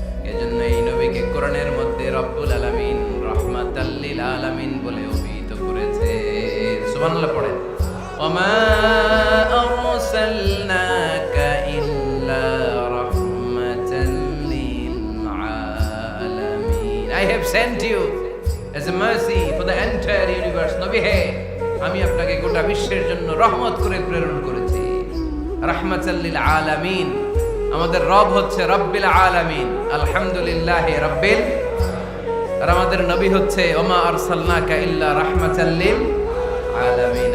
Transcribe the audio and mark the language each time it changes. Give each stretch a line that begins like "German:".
Bangla: এজন্য এই নবীকে কোরআনের মধ্যে রব্বুল আলামিন রাহমাতাল লিল আলামিন বলে অভিহিত করেছে। সুবহানাল্লাহ পড়েন।
Arabic: ওয়ামা আরসালনাকা ইল্লা রাহমাতাল লিল আলামিন।
English: I have sent you as a mercy for the entire universe.
Bangla: নবী হে, আমি আপনাকে গোটা বিশ্বের জন্য রহমত করে প্রেরণ করেছি। রাহমাতাল লিল আলামিন। আমাদের রব হচ্ছে রব্বিল আলামিন,
Arabic: আলহামদুলিল্লাহি রাব্বিল।
Bangla: আর আমাদের নবী হচ্ছে
Arabic: ওমা আরসালনাকা ইল্লা রাহমাতাল লিল আলামিন।